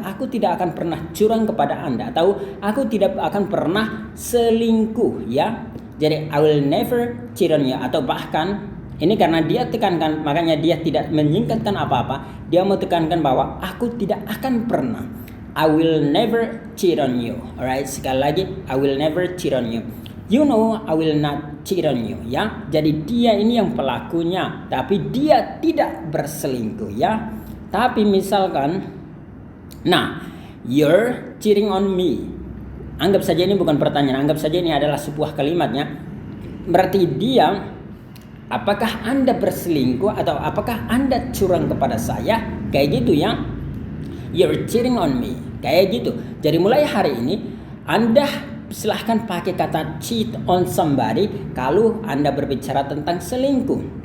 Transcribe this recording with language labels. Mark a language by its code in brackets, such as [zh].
[id] Aku tidak akan pernah curang kepada Anda, atau aku tidak akan pernah selingkuh ya. Jadi [en] I will never cheat on you, [id] atau bahkan ini karena dia tekankan, makanya dia tidak menyingkatkan apa-apa. Dia mau tekankan bahwa aku tidak akan pernah. [en] I will never cheat on you. Alright, sekali lagi, I will never cheat on you. You know I will not cheat on you ya. [id] Jadi dia ini yang pelakunya, tapi dia tidak berselingkuh ya. Tapi misalkan, nah, [en] you're cheating on me. [id] Anggap saja ini bukan pertanyaan, anggap saja ini adalah sebuah kalimatnya. Berarti dia, apakah Anda berselingkuh atau apakah Anda curang kepada saya? Kayak gitu ya. [en] You're cheating on me. [id] Kayak gitu. Jadi mulai hari ini Anda silahkan pakai kata cheat on somebody kalau Anda berbicara tentang selingkuh.